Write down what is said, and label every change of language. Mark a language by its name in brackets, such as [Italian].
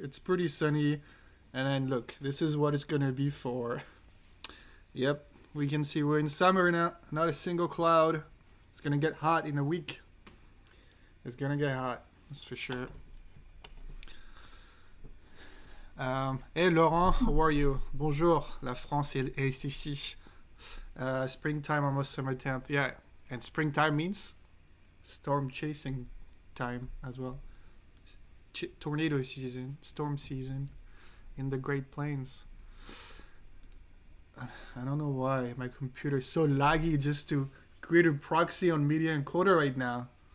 [English] It's pretty sunny, and then look, this is what it's gonna be for. Yep, we can see we're in summer now. Not a single cloud. It's gonna get hot in a week. It's gonna get hot, that's for sure. Hey Laurent, how are you? [French] Bonjour, la France est ici. [English] Springtime, almost summer temp. Yeah, and springtime means storm chasing time as well. Tornado season, storm season in the Great Plains. I don't know why my computer is so laggy just to create a proxy on media encoder right now.